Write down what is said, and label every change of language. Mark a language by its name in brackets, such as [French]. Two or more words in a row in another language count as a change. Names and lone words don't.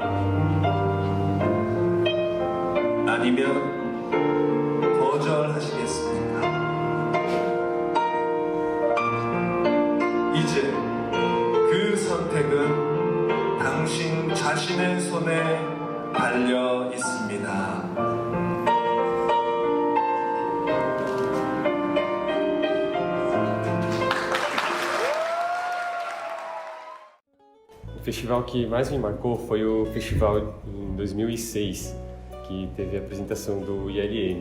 [Korean] 아니면 거절하시겠습니까? 이제 그 선택은 당신 자신의 손에 달려 있습니다. [Portuguese] O festival que mais me marcou foi o festival em 2006, que teve a apresentação do ILM.